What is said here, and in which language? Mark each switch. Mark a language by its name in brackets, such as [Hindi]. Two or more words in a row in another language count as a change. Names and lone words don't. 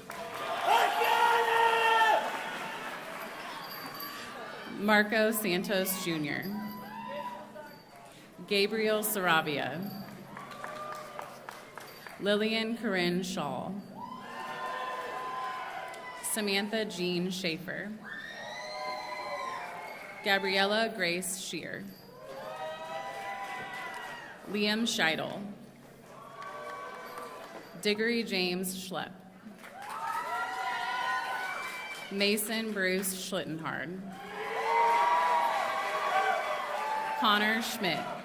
[English] Marco Santos Jr. Gabriel Sarabia. Lillian Corinne Shaw. Samantha Jean Schaefer. Gabriella Grace Shear. Liam Scheidel. Diggory James Schlepp. Mason Bruce Schlittenhard. Connor Schmidt.